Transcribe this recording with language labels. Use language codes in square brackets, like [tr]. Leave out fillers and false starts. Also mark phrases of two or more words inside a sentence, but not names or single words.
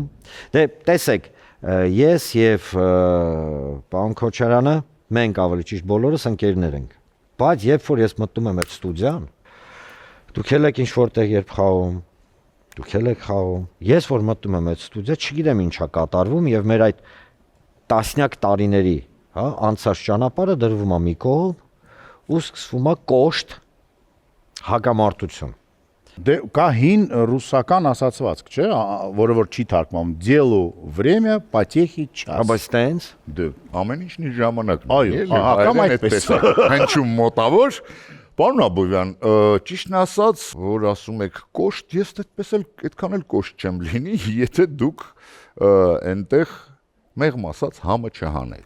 [hy] Դե տեսեք, ես եւ պարոն Քոչարյանը մենք ավելի ճիշտ բոլորս ընկերներ ենք։ Բայց երբ որ ես մտնում եմ այդ ստուդիան, դուք եք ինչ որտեղ երբ խաղում, դուք եք խաղում։ Ես որ մտնում եմ այդ ստուդիա, չգիտեմ ինչա կատարվում եւ մեր այդ տասնյակ տարիների, հա, անցած ճանապարհը դրվում է մի կողմ ու սկսվում է կոշտ հակամարտություն։ Դե կա հին ռուսական ասացվածք, չէ, որը որ չի թարգմանում, [ru] «Делу время, потехи час»։ [hy] Բայց տենց Դե Ամեն ինչն իր ժամանակն Այո, կամ այդպես։ Հնչում մոտավոր։ Պարոն Աբովյան, ճիշտն ասած, որ ասում եք կոշտ, ես այդպես էլ այդքան էլ կոշտ չեմ լինի, եթե դուք այնտեղ մեղմ ասած համը չհանեք։